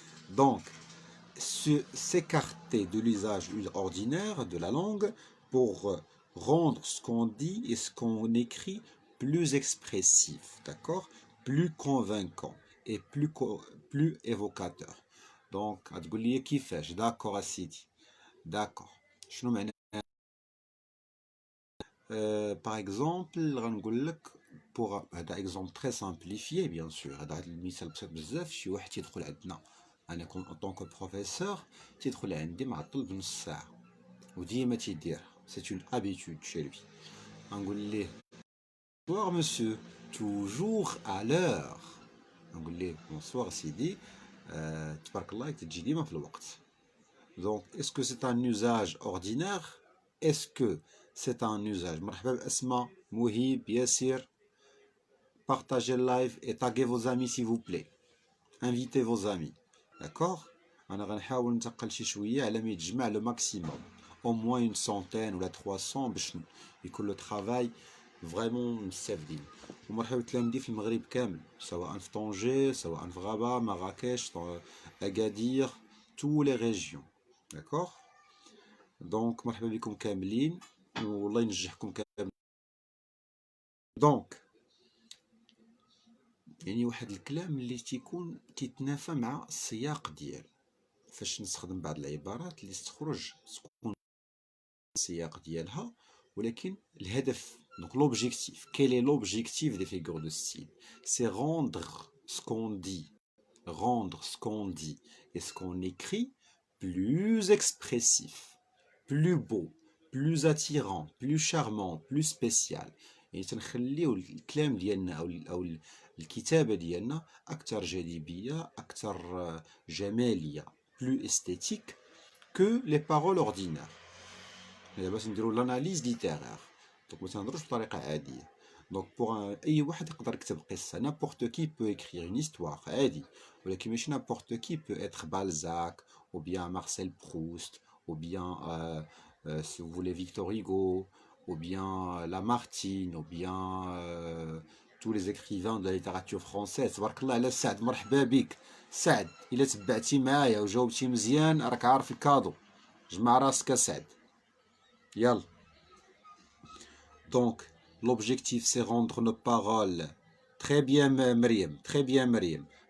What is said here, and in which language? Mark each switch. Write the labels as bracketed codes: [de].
[fr] Donc, s'écarter de l'usage ordinaire de la langue pour rendre ce qu'on dit et ce qu'on écrit plus expressif, d'accord, plus convaincant et plus évocateur. Donc, [ar] هتقولي كيفاش, [fr] d'accord Sidi, d'accord. [ar] شنو معنى [fr] par exemple, [ar] غنقول لك pour هذا [fr] exemple très simplifié bien sûr, [ar] هذا المثال بسيط بزاف. شي واحد تيدخل عندنا, انا كون [fr] en tant que professeur [ar] تيدخل عندي معطل بنص ساعه وديما تيديرها, [fr] c'est une habitude chez lui. [ar] غنقول ليه [fr] bonsoir monsieur, toujours à l'heure. [ar] نقول ليه [fr] bonsoir [ar] Sidi, تبارك الله تجي ديما في الوقت. [fr] Donc, est-ce que c'est un usage ordinaire? Est-ce que c'est un usage? [ar] مرحبا بأسماء, موهيب, ياسر. [fr] Partagez le live et taguez vos amis s'il vous plaît. Invitez vos amis. D'accord? [ar] أنا غنحاول نتقل شي شوية على ما يتجمع [fr] le maximum. Au moins une centaine ou la 300 [ar] باش يكون [fr] le travail vraiment [ar] مستافدين. ومرحبا بتلاميذي في المغرب كامل, سواء في طنجة, سواء في غابة, مراكش, Agadir, [fr] toutes les régions. D'accord? [ar] Donc, مرحبا بكم كاملين والله ينجحكم كاملين. Donc, يعني واحد الكلام اللي تيكون تيتنافى مع السياق ديالو, فاش نستخدم بعض العبارات اللي تخرج تكون السياق ديالها ولكن الهدف. [fr] Donc l'objectif, quel est l'objectif des figures de style? C'est rendre ce qu'on dit et ce qu'on écrit plus expressif, plus beau, plus attirant, plus charmant, plus spécial. [ar] يعني تنخليو الكلام ديالنا او الكتابة ديالنا اكثر جاذبية, اكثر جمالية, [fr] plus esthétique que les paroles ordinaires. [ar] دابا تنديرو [fr] l'analyse littéraire. [ar] Donc ما تنهضروش بطريقة عادية. Donc pour أي واحد يقدر يكتب قصة. [fr] N'importe qui peut écrire une histoire [ar] عادي. ولكن ماشي [fr] n'importe qui peut être Balzac ou bien Marcel Proust ou bien si vous voulez Victor Hugo ou bien Lamartine ou bien tous les écrivains de la littérature française. [ar] تبارك الله على سعد, مرحبا بك سعد. إلا تبعتي معايا وجاوبتي مزيان راك عارف الكادو. جمع راسك سعد. Yal. [fr] Donc, l'objectif, c'est rendre nos paroles très bien, Myriam. Très bien, Myriam.